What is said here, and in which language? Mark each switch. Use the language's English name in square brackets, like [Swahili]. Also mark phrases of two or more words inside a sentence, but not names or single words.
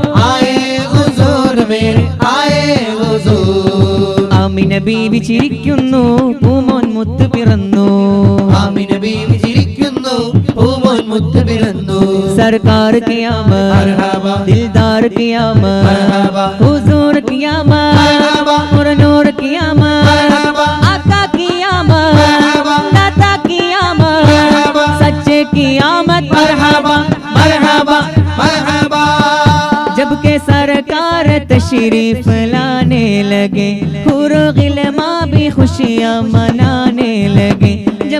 [Urdu] آئے حضور [Malayalam] ബീവി ചിരിക്കുന്നു പൂമോൻ മുത്ത് പിറന്നു ആമിന ബീവി ചിരിക്കുന്നു പൂമോൻ മുത്ത് പിറന്നു [Urdu] سرکار قیامت മർഹബ دلدار قیامت മർഹബ حضور قیامت मरहबा اور نور قیامت मरहबा آقا قیامت मरहबा داتا قیامت मरहबा سچے قیامت مرحبا مرحبا مرحبا جب کے سرکار تشریف لانے لگے حورو غلما بھی خوشیاں منانے لگے جب